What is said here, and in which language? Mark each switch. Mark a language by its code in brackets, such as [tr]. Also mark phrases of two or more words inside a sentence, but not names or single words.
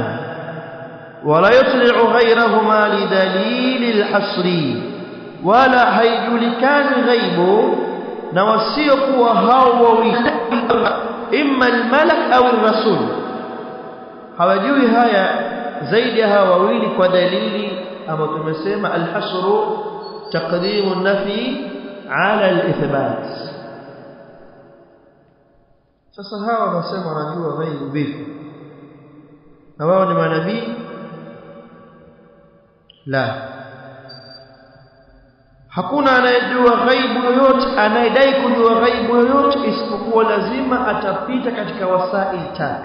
[ar] ولا يطلع غيرهما لدليل الحصر, [sw] wala haijulikani ghaibu na wasiokuwa hao wawili, [ar] إما الملك [sw] au ar-rasul, hawajui haya zaidi ya hawa wawili kwa dalili ambayo tumesema [ar] الحصر تقديم النفي على الإثبات. [sw] Sasa hawa wanasema wanajua ghaibu vipi, na wao ni manabii? La, hakuna anayejua ghaibu yoyote, anayedai kujua ghaibu yoyote, isipokuwa lazima atapita katika wasail tatu.